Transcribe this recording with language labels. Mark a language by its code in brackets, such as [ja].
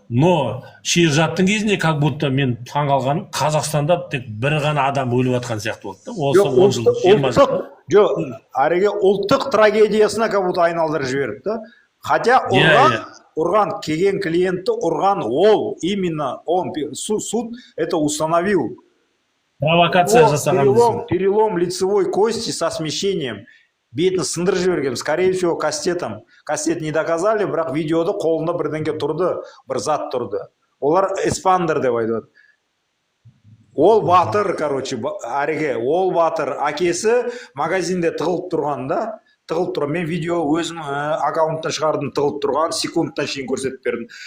[kk] Но Шерзаттың кезінде, [ru] как будто [kk] мен таң қалғаным, Қазақстанда тек бір ғана адам өліп жатқан сияқты болды. Осы 10 жыл, 20 жыл. Жоқ, Ареге ұлттық трагедиясына [ru] как будто [kk] айналдырып жіберді. [ru] Хотя [kk] ұрған, келген клиентті ұрған ол, [ru] именно он, суд это установил. [kk] Провокация жасаған. [ru] Перелом лицевой кости со смещением. [kk] Бетін сындырып жіберген, [ru] скорее всего, кастетом. Кастет не доказали, [kk] бірақ видеода қолында бірдеңке тұрды, бір зат тұрды. Олар эспандер деп айтады. Ол батыр, короче, Ареге, ол батыр. Әкесі магазинде тығылып тұрған да, тығылып тұрған. Мен видео өзім аккаунттан шығардым, тығылып тұрған, секундтан шейін көрсетіп бердім.